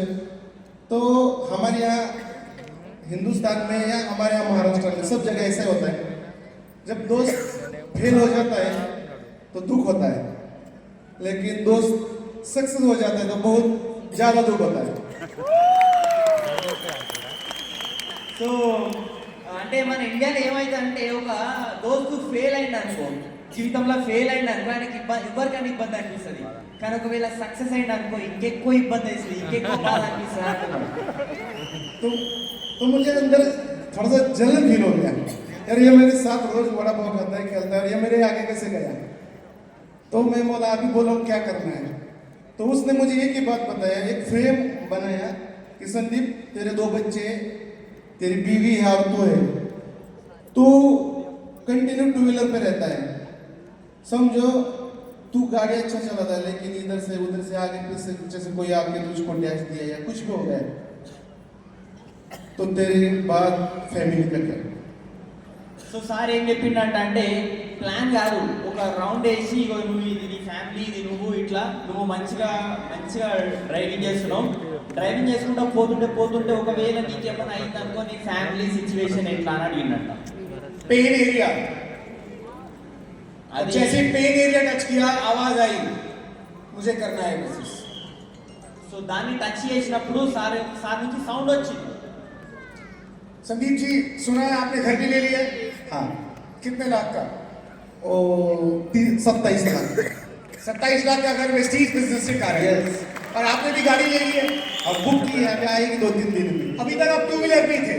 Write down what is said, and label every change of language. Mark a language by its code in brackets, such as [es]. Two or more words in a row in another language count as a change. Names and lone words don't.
[hi] तो हमारे यहाँ हिंदुस्तान में या हमारे यहाँ महाराष्ट्र में सब जगह ऐसा होता है, जब दोस्त फेल हो जाता है तो दुख होता है, लेकिन दोस्त सक्सेस हो जाता है तो बहुत ज्यादा दुख होता है। [te] సో అంటే మన ఇండియాలో ఏమైందంటే ఒక దోస్తు ఫెయిల్ అయింది అనుకో, జీవితంలో ఫెయిల్ అయింది అనుకో ఆయనకి ఎవరికైనా ఇబ్బంది అనిపిస్తుంది. కానీ ఒకవేళ సక్సెస్ అయింది అనుకో ఇంకెక్కువ ఇబ్బంది అవుతుంది, ఇంకెక్కువ బాధ అనిపిస్తుంది అంటున్నాడు. [hi] तो मुझे अंदर थोड़ा सा जलन फील हो गया, यार ये मेरे साथ रोज बड़ा पाव खाता है खेलता है, ये मेरे आगे कैसे गया। तो मैं बोला अभी बोलो क्या करना है। तो उसने मुझे एक ही बात बताया, एक फ्रेम बनाया कि संदीप तेरे 2 बच्चे, तेरी बीवी है और तू है, तू कंटिन्यू 2 व्हीलर पे रहता है, समझो तू गाड़ी अच्छा चलाता है लेकिन इधर से उधर से आगे पीछे से कोई आके तुझको टैक्स दिया या कुछ भी हो गया तो तेरी बात फैमिली पे कर। [te] సో సార్ ఏం చెప్పిండంటే ప్లాన్ కాదు, ఒక రౌండ్ వేసి ఇగో నువ్వు ఇది నీ ఫ్యామిలీ, ఇది నువ్వు ఇట్లా నువ్వు మంచిగా డ్రైవింగ్ చేస్తున్నావు, డ్రైవింగ్ చేసుకుంటా పోతుంటే ఒకవేళ నీకేమైనా అయిందనుకో నీ [en] family situation [te] ఎట్లా అని అడిగిందంట. [en] pain area, [hi] जैसे [en] pain area [hi] टच किया आवाज आई मुझे करना है बिजनेस। [te] సో దాన్ని టచ్ చేసినప్పుడు సార్ నుంచి సౌండ్ వచ్చింది. [hi] संदीप जी, सुना है आपने घर भी ले लिया? हाँ, कितने लाख का? ओ 27 लाख। 27 लाख का घर वेस्टीज बिजनेस से कार है। [en] Yes. [hi] और आपने भी गाड़ी ले ली है? अब बुक की है, अभी आएगी 2-3 दिन में। अभी तक आप 2 व्हीलर पे ही थे।